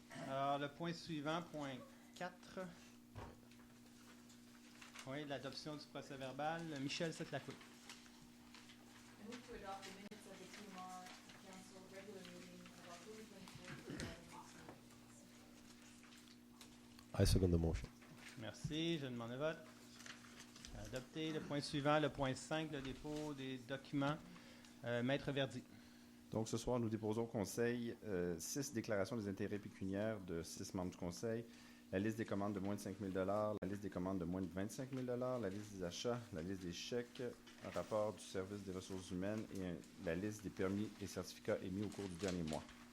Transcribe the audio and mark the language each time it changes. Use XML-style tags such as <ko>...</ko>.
<fr>Alors, le point suivant, point 4. Oui, l'adoption du procès verbal. Michel Setlacoué.</fr> <en>I move to adopt the minutes of the TMR Council regular meeting of October 24th, 2016. I second the motion.</en> <fr>Merci, je demande le vote. Adopté. Le point suivant, le point 5, le dépôt des documents. Maître Verdi. Donc, ce soir, nous déposons au Conseil 6 déclarations des intérêts pécuniaires de 6 membres du Conseil, la liste des commandes de moins de 5 000 la liste des commandes de moins de 25 000 la liste des achats, la liste des chèques, un rapport du service des ressources humaines et la liste des permis et certificats émis au cours du dernier mois.</fr>